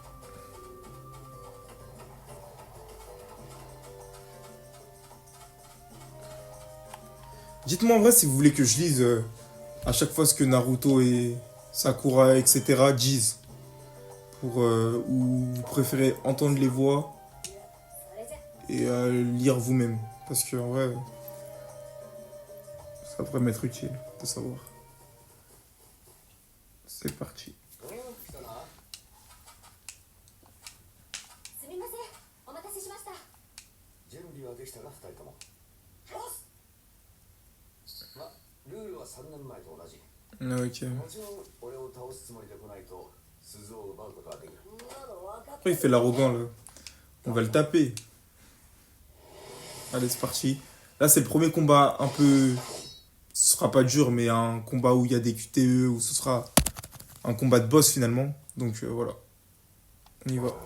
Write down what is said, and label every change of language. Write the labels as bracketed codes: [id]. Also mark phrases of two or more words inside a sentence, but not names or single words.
[fr] Dites-moi en vrai si vous voulez que je lise à chaque fois ce que Naruto et Sakura, etc. disent. Ou vous préférez entendre les voix et lire vous-même. Parce que en vrai, ça pourrait m'être utile de savoir. C'est parti. [ja] すみませんお待たせしました準備はできたな2人ともまルールは3年前と同じ [fr] Ok. [ja] もちろん俺を倒すつもりで来ないと鈴を奪うことはできる [fr] Après, il fait l'arrogant là. On va le taper. Allez, c'est parti. Là, c'est le premier combat un peu. Ce sera pas dur, mais un combat où il y a des QTE, où ce sera un combat de boss finalement. Donc voilà. On y va.